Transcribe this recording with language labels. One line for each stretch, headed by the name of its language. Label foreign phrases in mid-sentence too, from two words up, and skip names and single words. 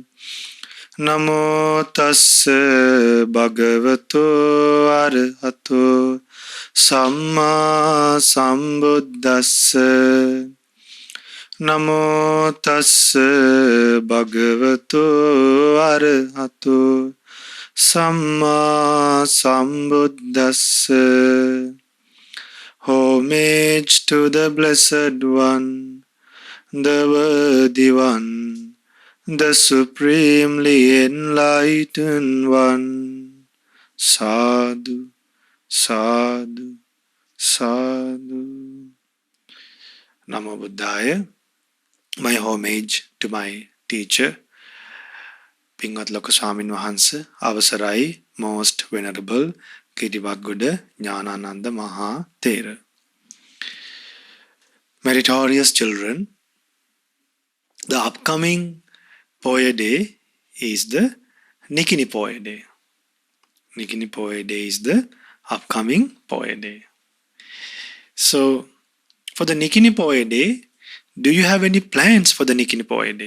Pali: Namo tassa bhagavato arahato samma sambuddhassa. Namo tassa bhagavato arahato samma sambuddhassa.
English: Homage to the Blessed One, the Worthy One, the Supremely Enlightened One.
Pali: Sadhu, sadhu, sadhu. Namo Buddhaya.
English: My homage to my teacher, Pingat Loko Swamin Wahanse, Avasarai, Most Venerable Kirivaguda Jnanananda Maha Thera. Meritorious children, the upcoming Poya Day is the Nikini Poya Day. Nikini Poya Day is the upcoming Poya Day. So, for the Nikini Poya Day, do you have any plans for the Nikini Poya Day?